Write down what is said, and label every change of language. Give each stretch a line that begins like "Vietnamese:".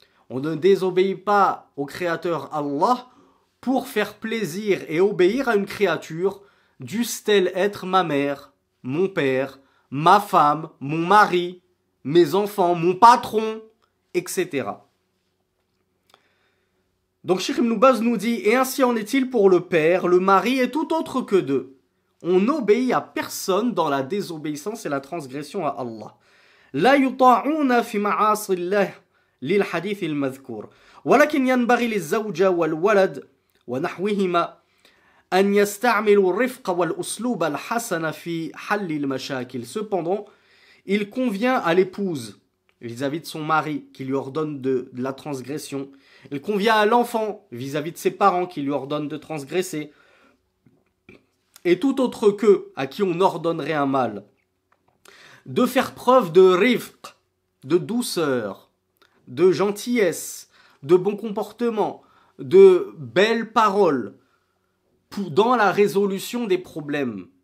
French: On ne désobéit pas au créateur Allah pour faire plaisir et obéir à une créature, dussent-elles être ma mère, mon père, ma femme, mon mari, mes enfants, mon patron, etc. Donc Cheikh Ibn Baz nous dit, et ainsi en est-il pour le père, le mari et tout autre que d'eux. On n'obéit à personne dans la désobéissance et la transgression à Allah.
Arabic: La yuta'una fi ma'asillah lil hadith al-madhkur. ولكن ينبغي للزوجة والولد ونحوهما أن يستعملوا الرفق والأسلوب الحسن في حل المشاكل.
French: Cependant, il convient à l'épouse vis-à-vis de son mari qui lui ordonne de la transgression. Il convient à l'enfant vis-à-vis de ses parents qui lui ordonnent de transgresser. Et tout autre qu'eux à qui on ordonnerait un mal. De faire preuve de rifq, de douceur, de gentillesse, de bon comportement, de belles paroles dans la résolution des problèmes.